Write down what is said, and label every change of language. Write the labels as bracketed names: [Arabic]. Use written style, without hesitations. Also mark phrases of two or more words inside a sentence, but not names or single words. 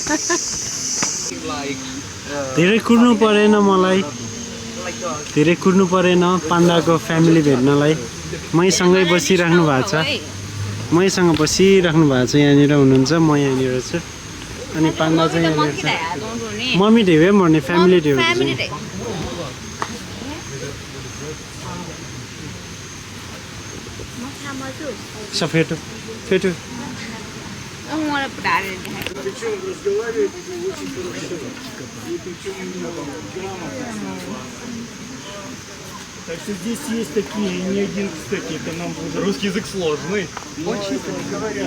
[Nepali] धेरै कुर्नु परेन मलाई धेरै कुर्नु परेन पाण्डाको फ्यामिली भेट्नलाई मैसँगै बसिराख्नु भएको छ मैसँग बसिराख्नु भएको छ यहाँनिर हुनुहुन्छ म यहाँनिर छु अनि पाण्डा चाहिँ यहाँनिर छ मम्मी ढेवे भन्ने फ्यामिली ढेवे सफेटो फेटो [Russian] Так что здесь есть такие, не один, кстати, это нам уже... Русский язык сложный. Очень говорят.